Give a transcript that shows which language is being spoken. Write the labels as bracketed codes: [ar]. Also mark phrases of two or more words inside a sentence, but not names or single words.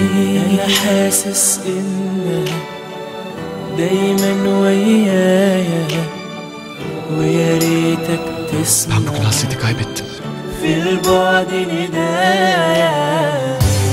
[ar] انا حاسس انك دايما ويايا ويا ريتك تسمع [tr] Ben bugün hasreti kaybettim. [ar] في البعد ندايا.